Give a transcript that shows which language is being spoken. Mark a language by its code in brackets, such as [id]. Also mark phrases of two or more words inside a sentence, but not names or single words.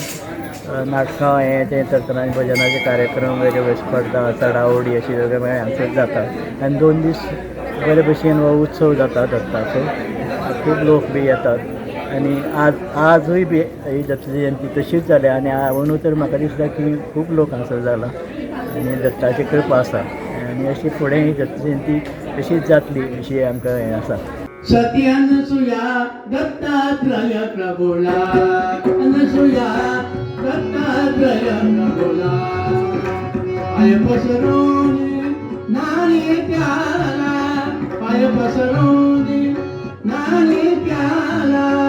[kok] नाटकां तें तरतरांनी भजनाचे कार्यक्रम वेगवेगळे स्पर्धा चडावडी अशी वेगवेगळे हांगसर जाता आनी 2 दीस बरे भशेन हो उत्सव जाता दत्ताचो. खूब लोक बी येतात आनी आजूय बी ही दत्त जयंती तशीच जाल्या आनी म्हणून तर म्हाका दिसता की खूब लोक हांगसर जाला आनी दत्ताची कृपा आसा आनी अशी फुडें ही दत्त जयंती तशीच जातली अशी आमकां हें आसा. [mr] सती अनसुया दत्तात्रय प्रभुला अनसुया दत्तात्रय प्रभुला पाय पसरून नाणी प्याला पाय पसरून नाणी प्याला